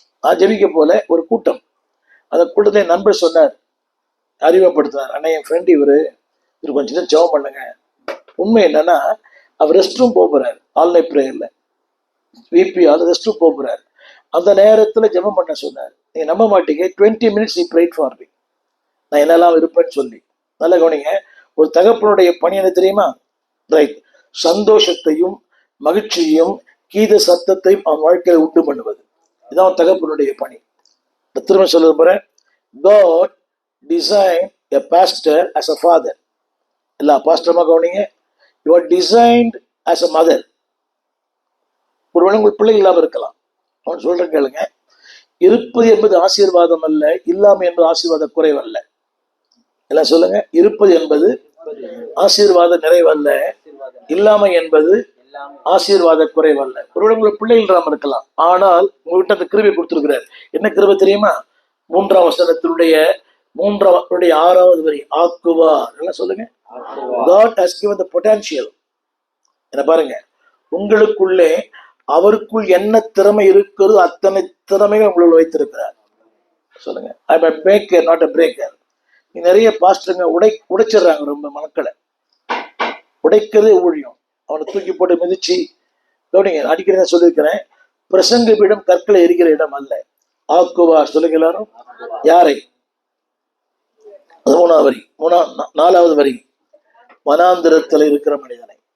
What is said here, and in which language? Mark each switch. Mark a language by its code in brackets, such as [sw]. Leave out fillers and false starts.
[ta] நான் ஜெபிக்க போல ஒரு கூட்டம், அந்த கூட்டத்தில் என் நண்பர் சொன்னார், அறிமுகப்படுத்தினார், அண்ணா என் ஃப்ரெண்ட் இவர் கொஞ்சம் நேரம் ஜெபம் பண்ணுங்க. உண்மை என்னன்னா, அவர் ரெஸ்ட் ரூம் போகிறார், ஆன்லைன் ப்ரேயர்ல விபி அது ரெஸ்ட் ரூம் போகிறார். அந்த நேரத்தில் ஜெபம் பண்ண சொன்னார். நீங்கள் நம்ப மாட்டீங்க, [en] 20 minutes he prayed for me. [ta] நான் என்னெல்லாம் இருப்பேன்னு சொல்லி. நல்ல கவனிங்க, ஒரு தகப்பனுடைய பணி என்ன தெரியுமா? ரைட். சந்தோஷத்தையும் மகிழ்ச்சியையும் கீத சத்தத்தையும் அவன் வாழ்க்கையில உண்டு பண்ணுவது. இதான் தகப்பனுடைய பணி. திரும்ப சொல்ல போறேன், [en] God designed a pastor as a father. [ta] எல்லா பாஸ்டர்மா கவனிங்க, [en] you are designed as a mother. [ta] ஒருவேளை உங்கள் பிள்ளை இல்லாம இருக்கலாம். அவன் சொல்றேன் கேளுங்க, இருப்பது என்பது ஆசீர்வாதம் அல்ல, இல்லாமை என்பது ஆசீர்வாத குறைவல்ல. எல்லாம் சொல்லுங்க, இருப்பது என்பது ஆசீர்வாத நிறைவல்ல, இல்லாமை என்பது ஆசீர்வாத குறைவல்ல. ஒருவேளை உங்களுக்கு பிள்ளைகள் இல்லாம இருக்கலாம், ஆனால் உங்ககிட்ட அந்த கிருபை கொடுத்திருக்கிறார். என்ன கிருபை தெரியுமா? 3ஆம் வசனத்தினுடைய 6வது வரி, ஆக்குவார். எல்லாம் சொல்லுங்க, [en] God has given the potential. [ta] என்ன பாருங்க, உங்களுக்குள்ளே அவருக்குள் என்ன திறமை இருக்கிறதோ அத்தனை திறமைகள் உங்களுள் வைத்திருக்கிறார். சொல்லுங்க, [en] I am a maker, not a breaker. [ta] நிறைய பாஸ்டருங்க உடைச்சிடுறாங்க, ரொம்ப மக்களை உடைக்கிறதே ஊழியம். அவனை தூக்கி போட்டு மிதிச்சு. கவனிங்க, அடிக்கடி சொல்லியிருக்கிறேன், பிரசங்க பீடம் கற்களை எரிக்கிற இடம் அல்ல. ஆக்குவா. சொல்லுங்க எல்லாரும், யாரை? 3ஆவது வரி, 4வது வரி, வனாந்திரத்தில் இருக்கிற மனிதனை.